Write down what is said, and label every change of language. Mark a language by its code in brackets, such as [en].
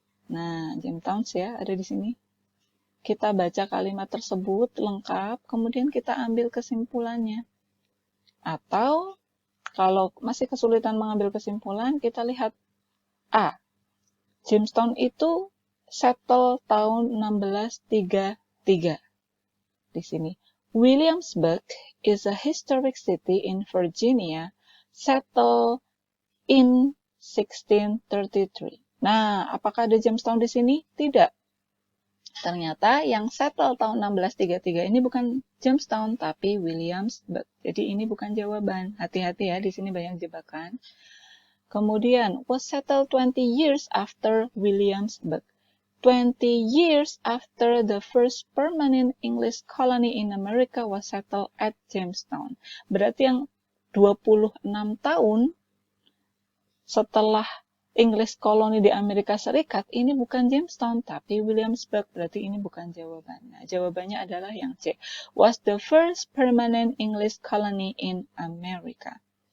[id] Nah, Jamestown ya ada di sini. Kita baca kalimat tersebut lengkap, kemudian kita ambil kesimpulannya. Atau kalau masih kesulitan mengambil kesimpulan, kita lihat A. Jamestown itu settle tahun 1633. Di sini. [en] Williamsburg is a historic city in Virginia, settled in 1633. [id] Nah, apakah ada Jamestown di sini? Tidak. Ternyata yang settle tahun 1633 ini bukan Jamestown, tapi Williamsburg. Jadi ini bukan jawaban. Hati-hati ya, di sini banyak jebakan. Kemudian, [en] was settled 20 years after Williamsburg. 20 years after the first permanent English colony in America was settled at Jamestown. [id] Berarti yang 26 tahun setelah English colony di Amerika Serikat, ini bukan Jamestown, tapi Williamsburg. Berarti ini bukan jawabannya. Jawabannya adalah yang C. [en] Was the first permanent English colony in America.